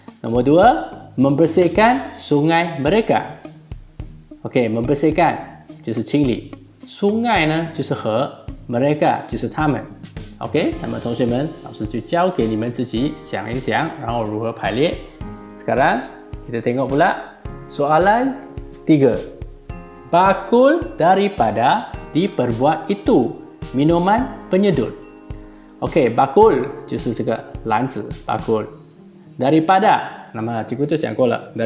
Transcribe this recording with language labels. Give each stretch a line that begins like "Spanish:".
Malay: Nomor 2, membersihkan sungai mereka.
Chinese: OK， membersihkan 就是清理，sungai 呢就是河 ，mereka 就是他们。 OK， 那么同学们，老师就交给你们自己想一想，然后如何排列。
Malay: Sekarang kita tengok pula soalan 3. Bakul daripada diperbuat itu minuman penyedut.
Chinese: OK， bakul 就是这个篮子 bakul。Daripada， 那么这个就讲过了。